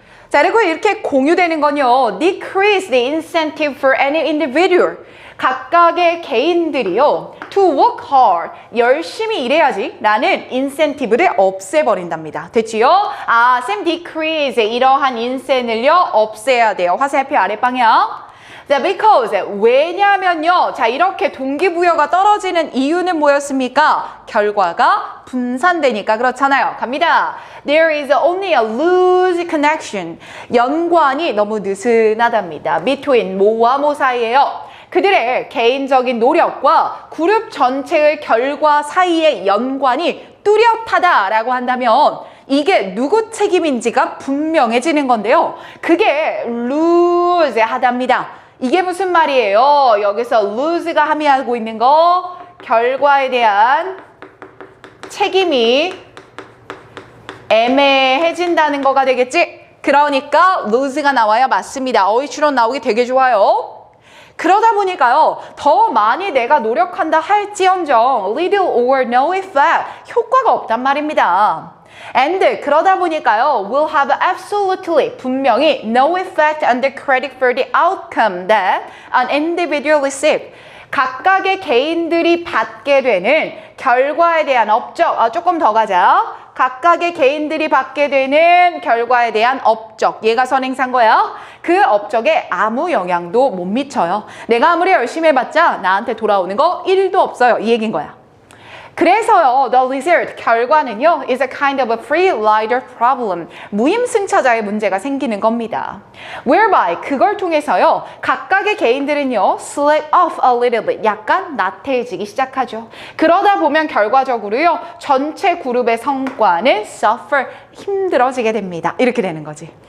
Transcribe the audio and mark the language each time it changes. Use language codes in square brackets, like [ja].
[ko] 자, 그리고 이렇게 공유되는 건요, [en] decrease the incentive for any individual, [ko] 각각의 개인들이요, [en] to work hard, [ko] 열심히 일해야지 라는 인센티브를 없애버린답니다. 됐지요? 쌤, decrease, 이러한 인센을요, 없애야 돼요. 화살표 아랫방향. 자, because, 왜냐면요, 자, 이렇게 동기부여가 떨어지는 이유는 뭐였습니까? 결과가 분산되니까 그렇잖아요. 갑니다. [en] There is only a loose connection. [ko] 연관이 너무 느슨하답니다. between, 모와 모 사이에요. 그들의 개인적인 노력과 그룹 전체의 결과 사이의 연관이 뚜렷하다라고 한다면 이게 누구 책임인지가 분명해지는 건데요. 그게 loose하답니다. 이게 무슨 말이에요? 여기서 lose가 함의하고 있는 거, 결과에 대한 책임이 애매해진다는 거가 되겠지? 그러니까 lose가 나와야 맞습니다. 어휘 추론 나오기 되게 좋아요. 그러다 보니까요, 더 많이 내가 노력한다 할지언정 [en] little or no effect, [ko] 효과가 없단 말입니다. [en] And [ko] 그러다 보니까요, [en] will have absolutely, [ko] 분명히 [en] no effect on the credit for the outcome that an individual receives. [ko] 각각의 개인들이 받게 되는 결과에 대한 업적, 조금 더 가자. 각각의 개인들이 받게 되는 결과에 대한 업적, 얘가 선행사인 거야. 그 업적에 아무 영향도 못 미쳐요. 내가 아무리 열심히 해봤자 나한테 돌아오는 거 1도 없어요. 이 얘기인 거야. 그래서요, [en] the result, [ko] 결과는요, [en] is a kind of a free rider problem. [ko] 무임승차자의 문제가 생기는 겁니다. Whereby, 그걸 통해서요, 각각의 개인들은요, [en] slack off a little bit, [ko] 약간 나태해지기 시작하죠. 그러다 보면 결과적으로요, 전체 그룹의 성과는 suffer, 힘들어지게 됩니다. 이렇게 되는 거지.